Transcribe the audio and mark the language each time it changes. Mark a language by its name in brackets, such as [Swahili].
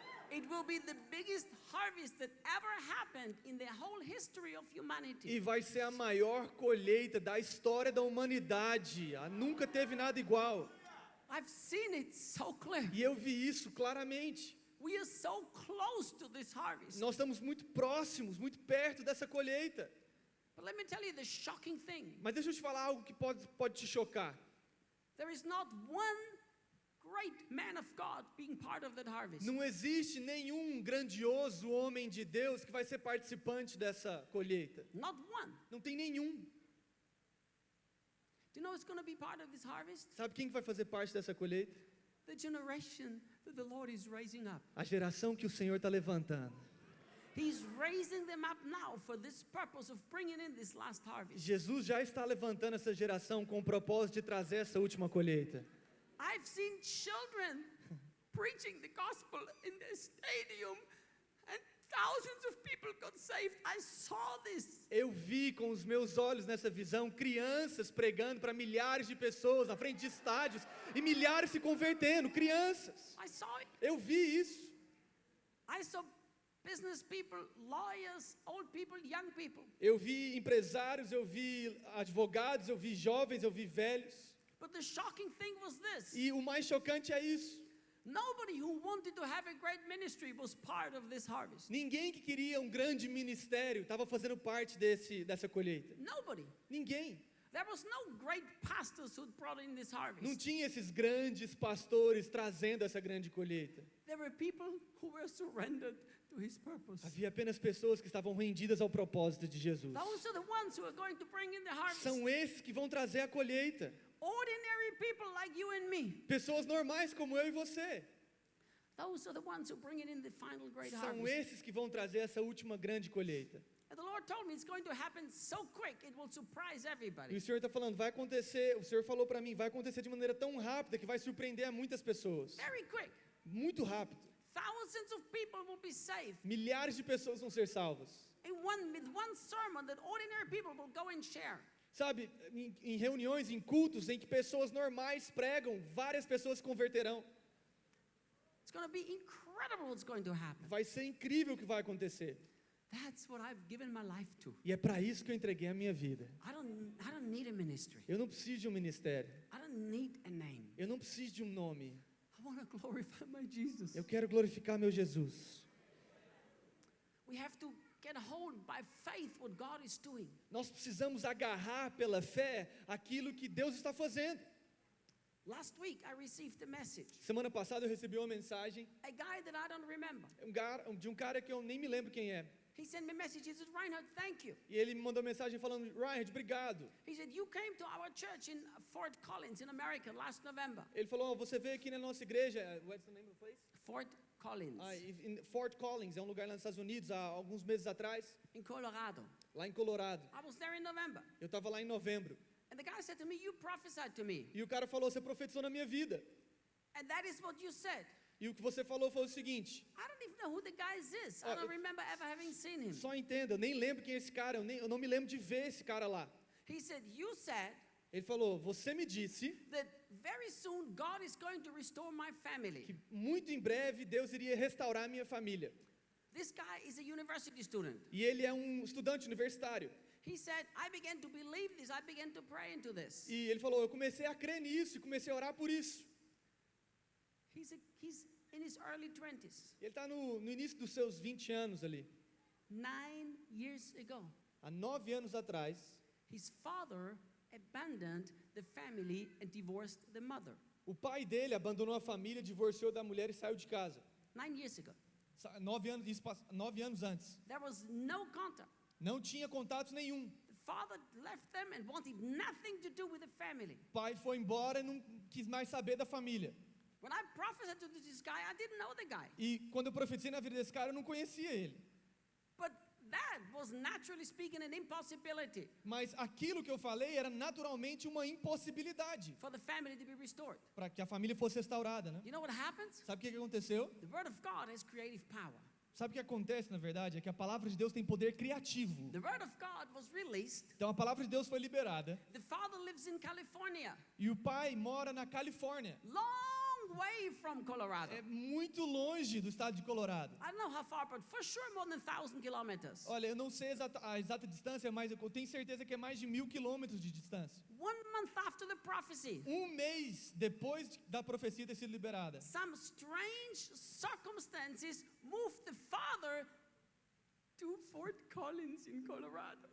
[English] It will be the biggest harvest that ever happened in the whole history of humanity. [Portuguese] E vai ser a maior colheita da história da humanidade. Nunca teve nada igual. [English] I've seen it so clear. [Portuguese] E eu vi isso claramente. [English] We are so close to this harvest. [Portuguese] Nós estamos muito próximos, muito perto dessa colheita. [English] But let me tell you the shocking thing. [Portuguese] Mas deixa eu te falar algo que pode te chocar. [English] There is not one great man of God being part of that harvest. [Portuguese] Não existe nenhum grandioso homem de Deus que vai ser participante dessa colheita. [English] Not one. [Portuguese] Não tem nenhum. [English] Do you know who's going to be part of this harvest? [Portuguese] Sabe quem vai fazer parte dessa colheita? [English] The generation that the Lord is raising up. [Portuguese] A geração que o Senhor está levantando. [English] He's raising them up now for this purpose of bringing in this last harvest. [Portuguese] Jesus já está levantando essa geração com o propósito de trazer essa última colheita. [English] I've seen children preaching the gospel in the stadium and thousands of people got saved. I saw this. [Portuguese] Eu vi com os meus olhos nessa visão crianças pregando para milhares de pessoas na frente de estádios e milhares se convertendo, crianças. [English] I saw it. [Portuguese] Eu vi isso. [English] I saw business people, lawyers, old people, young people. [Portuguese] Eu vi empresários, eu vi advogados, eu vi jovens, eu vi velhos. [English] But the shocking thing was this. [Portuguese] E o mais chocante é isso. [English] Nobody who wanted to have a great ministry was part of this harvest. [Portuguese] Ninguém que queria um grande ministério estava fazendo parte dessa colheita. [English] Nobody. [Portuguese] Ninguém. [English] There was no great pastors who brought in this harvest. [Portuguese] Não tinha esses grandes pastores trazendo essa grande colheita. [English] There were people who were surrendered to his purpose. [Portuguese] Havia apenas pessoas que estavam rendidas ao propósito de Jesus. [English] Those are the ones who are going to bring in the harvest. [Portuguese] São esses que vão trazer a colheita. [English] Ordinary people like you and me. [Portuguese] Pessoas normais como eu e você. [English] Those are the ones who bring it in the final great [Portuguese] São [English] harvest. [Portuguese] esses que vão trazer essa última grande colheita. [English] And the Lord told me it's going to happen so quick it will surprise [Portuguese] E [English] everybody. [Portuguese] o Senhor está falando, vai acontecer, o Senhor falou para mim, vai acontecer de maneira tão rápida que vai surpreender a muitas pessoas. [English] Very quick. [Portuguese] Muito rápido. [English] Thousands of people will be saved. [Portuguese] Milhares de pessoas vão ser salvas. [English] With one sermon that ordinary people will go and share. [Portuguese] Sabe, em reuniões, em cultos em que pessoas normais pregam, várias pessoas se converterão. [English] It's going to be incredible what's going to happen. [Portuguese] Vai ser incrível o que vai acontecer. [English] That's what I've given my life to. [Portuguese] E é para isso que eu entreguei a minha vida. [English] I don't need a ministry. [Portuguese] Eu não preciso de um ministério. [English] I don't need a name. [Portuguese] Eu não preciso de um nome. [English] I want to glorify my Jesus. [Portuguese] Eu quero glorificar meu Jesus. [English] We have to get hold by faith what God is doing. [Portuguese] Nós precisamos agarrar pela fé aquilo que Deus está fazendo. [English] Last week I received a message. [Portuguese] Semana passada eu recebi uma mensagem [English] A guy that I don't remember. [Portuguese] de um cara que eu nem me lembro quem é. [English] He sent me a message. He said, Reinhard, thank you. [Portuguese] E ele me mandou mensagem falando, Reinhard, obrigado. [English] He said, you came to our church in Fort Collins in America last November. [Portuguese] Ele falou, você veio aqui na nossa igreja, [English] what's the name of the place? Fort Collins [Portuguese] Em Fort Collins, é um lugar lá nos Estados Unidos, há alguns meses atrás, [English] in Colorado. [Portuguese] lá em Colorado. [English] I was there in November. [Portuguese] Eu estava lá em novembro. [English] And the guy said to me, you prophesied to me. [Portuguese] E o cara falou, você profetizou na minha vida. [English] And that is what you said. [Portuguese] E o que você falou foi o seguinte, [English] I don't even know who the guy is. I don't remember ever having seen him. [Portuguese] só entenda, eu nem lembro quem é esse cara, eu não me lembro de ver esse cara lá. [English] He said, you said [Portuguese] Ele falou, você me disse [English] that very soon God is going to restore my family. [Portuguese] que muito em breve Deus iria restaurar a minha família. [English] This guy is a university student. [Portuguese] E ele é um estudante universitário. [English] He said, I began to believe this. I began to pray into this. [Portuguese] E ele falou, eu comecei a crer nisso e comecei a orar por isso. [English] He's in his early 20s. [Portuguese] Ele está no início dos seus 20 anos ali. [English] 9 years ago, [Portuguese] Há 9 anos atrás, [English] his father abandoned the family and divorced the mother. [Portuguese] o pai dele abandonou a família, divorciou da mulher e saiu de casa. [English] 9 years ago. [Portuguese] 9 anos antes. [English] There was no contact. [Portuguese] Não tinha contato nenhum. [English] The father left them and wanted nothing to do with the family. [Portuguese] O pai foi embora e não quis mais saber da família. [English] When I prophesied to this guy, I didn't know the guy. [Portuguese] E quando eu profetizei na vida desse cara, eu não conhecia ele. [English] But that was naturally speaking an impossibility [Portuguese] Mas aquilo que eu falei era naturalmente uma impossibilidade [English] for the family to be restored. [Portuguese] para que a família fosse restaurada, né? [English] You know what happens? [Portuguese] Sabe o que aconteceu? [English] The word of God has creative power. [Portuguese] Sabe o que acontece, na verdade? É que a palavra de Deus tem poder criativo. [English] The word of God was released. [Portuguese] Então a palavra de Deus foi liberada [English] The father lives in California, [Portuguese] e o pai mora na Califórnia. [English] long way from Colorado. [Portuguese] É muito longe do estado de Colorado. [English] I don't know how far, but for sure more than 1,000 kilometers. [Portuguese] Olha, eu não sei a exata distância, mas eu tenho certeza que é mais de 1.000 quilômetros de distância. [English] 1 month after the prophecy, [Portuguese] Um mês depois da profecia ter sido liberada, [English] some strange circumstances moved the father to Fort Collins in Colorado.